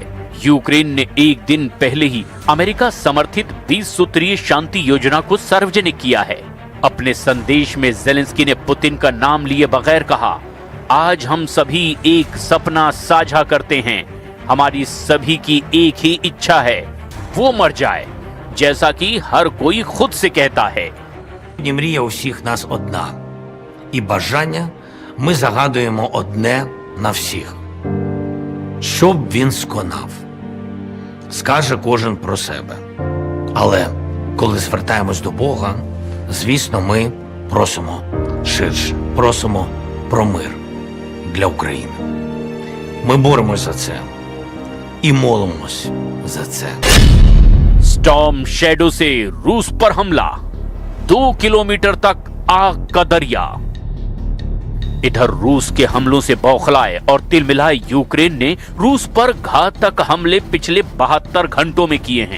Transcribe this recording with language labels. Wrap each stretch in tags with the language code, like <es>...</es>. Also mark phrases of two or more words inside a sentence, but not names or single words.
<hi>यूक्रेन ने एक दिन पहले ही अमेरिका समर्थित 20 सूत्रीय शांति योजना को सार्वजनिक किया है। अपने संदेश में जेलेंस्की ने पुतिन का नाम लिए बगैर कहा, आज हम सभी एक सपना साझा करते हैं। हमारी सभी की एक ही इच्छा है, वो मर जाए, जैसा कि हर कोई खुद से कहता है।</hi> <uk>Мрія усіх нас одна, і бажання ми загадуємо одне на всіх. Щоб він сконав, скаже кожен про себе. Але коли звертаємось до Бога, звісно, ми просимо ширше, просимо про мир для України. Ми боремось за це і молимось за це.</uk> <hi>स्टॉर्म शैडो से रूस पर हमला, 2 किलोमीटर तक आग का दरिया। इधर रूस के हमलों से बौखलाए और तिलमिलाए यूक्रेन ने रूस पर घातक हमले पिछले 72 घंटों में किए हैं।</hi>